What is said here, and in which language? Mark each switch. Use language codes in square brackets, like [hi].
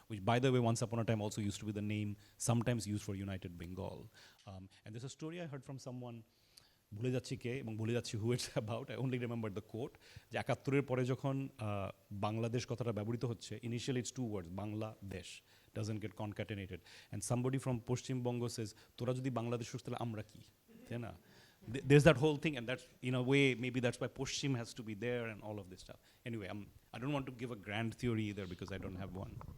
[en] Which, by the way, once upon a time also used to be the name sometimes used for United Bengal. And there's a story I heard from someone, [bn] ভুলে যাচ্ছি কে এবং ভুলে যাচ্ছি [en] who it's about, I only remember the quote, [bn] যে 71 পরে যখন বাংলাদেশ কথাটা ব্যবহৃত হচ্ছে, [en] initially it's two words, Bangladesh, doesn't get concatenated. And somebody from Poshchim Bongo says, [bn] তোরা যদি বাংলাদেশ হোস তাহলে আমরা কি, তাই না? [en] There's that whole thing, and that's, in a way, maybe that's why Poshchim has to be there and all of this stuff. Anyway, I don't want to give a grand theory either, because I don't have one.